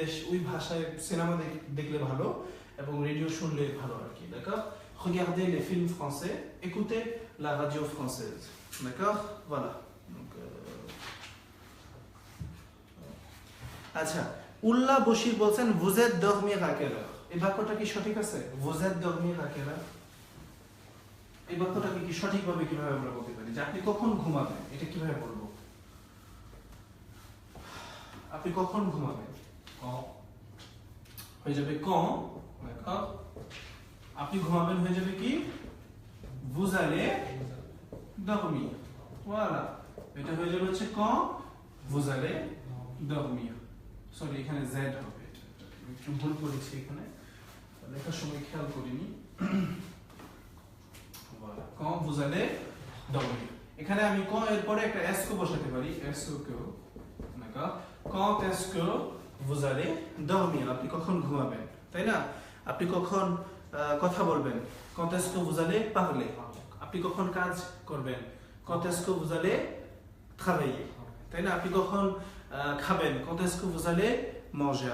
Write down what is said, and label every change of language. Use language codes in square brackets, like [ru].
[bn] ওই ভাষায় সিনেমা দেখলে ভালো এবং রেডিও শুনলে ভালো আর কি, [fr] d'accord? Regardez les films français, écoutez la radio française, d'accord? Voilà. Donc, [bn] আচ্ছা, উল্লাহ বশির বলছেন [fr] vous êtes dormir à quelle heure? [bn] এই বাক্যটা কি সঠিক আছে? [fr] vous êtes dormir à quelle heure? [bn] এই বাক্যটাকে কি সঠিকভাবে কিভাবে আমরা বলতে পারি যে আপনি কখন ঘুমাবেন? এটা কিভাবে বলবো? আপনি কখন ঘুমাবেন? হয়ে যাবে [fr] quand, d'accord? [bn] আপনি ঘুমাবেন হয়ে যাবে কি? [fr] vous allez dormir. Voilà. [bn] এটা হয়ে যাবে হচ্ছে [fr] quand vous allez dormir. [bn] Sorry, এখানে z হবে, একটু ভুল করেছি এখানে, লেখার সময় খেয়াল করিনি। [fr] Voilà. Quand vous allez dormir. [bn] এখানে আমি quand এর পরে একটা s কে বসাতে পারি, s কে, [fr] d'accord? Quand est-ce que vous allez dormir? [bn] আপনি কখন ঘুমাবেন, তাই না? আপনি কখন কথা বলবেন? [fr] Quand est-ce que vous allez parler? [bn] আপনি কখন কাজ করবেন? [fr] Quand est-ce que vous allez travailler? [bn] তাই না? আপনি কখন খাবেন? [fr] Quand est-ce que vous allez manger?